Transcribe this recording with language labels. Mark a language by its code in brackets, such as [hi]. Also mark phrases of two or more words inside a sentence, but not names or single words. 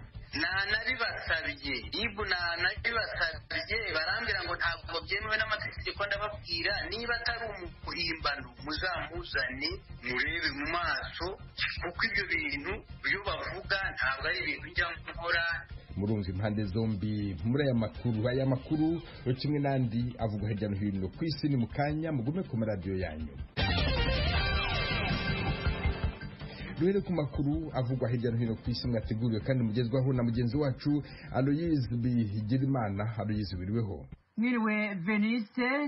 [rw] Nanabibasabye ibu nanabibasabye barambira ngo ntabwo byemewe n'amategeko, ndababwira niba atari umuhimbano muzamuzane murebe mu maso, kuko ibyo bintu byo bavuga ntabwo ari ibintu njya nkora. Murumva impande zombi muri aya makuru kimwe n'andi avugwa hirya no hino ku isi. Ni mu kanya, mugume ku maradiyo yanyu. Duhere ku makuru avugwa hirya no hino ku isi mwateguriwe kandi mugezwaho na mugenzi wacu Aloyize Bigirimana. Aloyize, wiriweho? Mwiriwe Veniste.